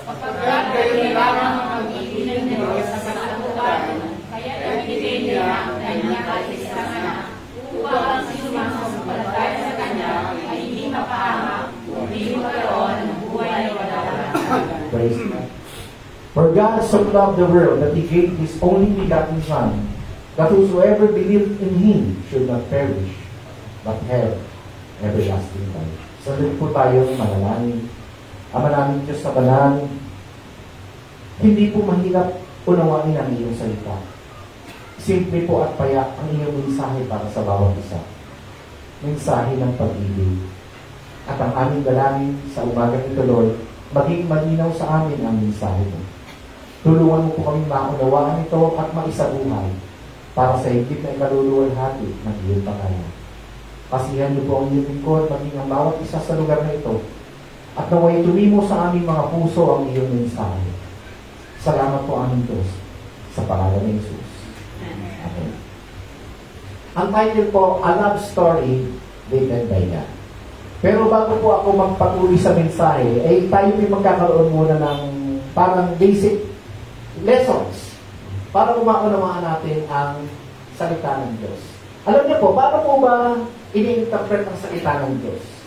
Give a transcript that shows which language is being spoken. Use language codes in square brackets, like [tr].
[tl] Sapagkat kayo lamang ang pag-ibig ng Diyos sa katauhan, kaya ibigay niya ang kanyang kaisang anak, upang ang sumasampalataya sa kanya ay hindi mapahamak, kundi magkaroon ng buhay na walang [en] Praise God. For God so loved the world that He gave His only begotten Son, that whosoever believed in Him should not perish, but have everlasting life. [tl] So, po tayong manalangin. Ama namin Diyos sa banal, hindi po mahirap unawain ang iyong salita. Simple po at payak ang iyong mensahe para sa bawat isa. Mensahe ng pag-ibig. At ang aming dalangin sa umagang ito, Lord, maging malinaw sa amin ang mensahe mo. Tulungan mo po kami maunawaan ito at maisabuhay para sa higit na ikaluluwalhati ng iyong pangalan. Pasihan niyo po ang iyong lingkod, maging ang bawat isa sa lugar na ito, at naway tumimo sa aming mga puso ang iyong mensahe. Salamat po aming Diyos sa pangalan ni Jesus. Amen. Ang title po, A Love Story Written by God. Pero bago po ako magpatuloy sa mensahe, ay tayo ay magkakaroon muna ng parang basic lessons para maunawaan natin ang salita ng Diyos. Alam niyo po, paano po ba ini-interpret ang salita ng Diyos?